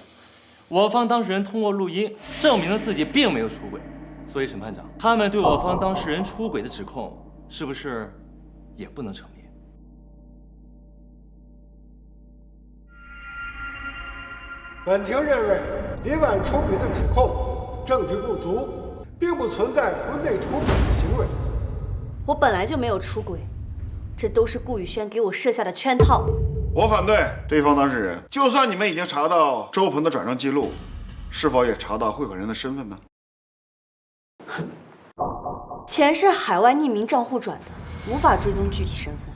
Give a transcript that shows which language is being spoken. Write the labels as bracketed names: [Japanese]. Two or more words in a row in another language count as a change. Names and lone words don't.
[Chinese] 我方當事人通過錄音證明了自己並沒有出軌，所以審判長，他們對我方當事人出軌的指控，是不是也不能成立？本庭認為，林婉出軌的指控證據不足，並不存在婚內出軌的行為。我本來就沒有出軌，這都是顧宇軒給我設下的圈套。我反对。对方当事人，就算你们已经查到周鹏的转账记录，是否也查到汇款人的身份呢？钱是海外匿名账户转的，无法追踪具体身份。